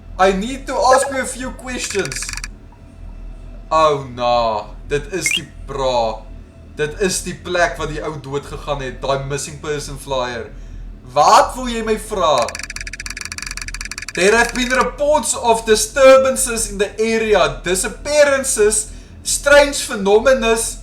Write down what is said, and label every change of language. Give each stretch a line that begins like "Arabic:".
English: I need to ask you a few questions.
Afrikaans: Oh nah, dit is die bra. Dit is die plek waar die ou dood gegaan het, daai
English: missing person flyer.
Afrikaans: Wat wil jy my vra?
English: There have been reports of disturbances in the area, disappearances, strange phenomena.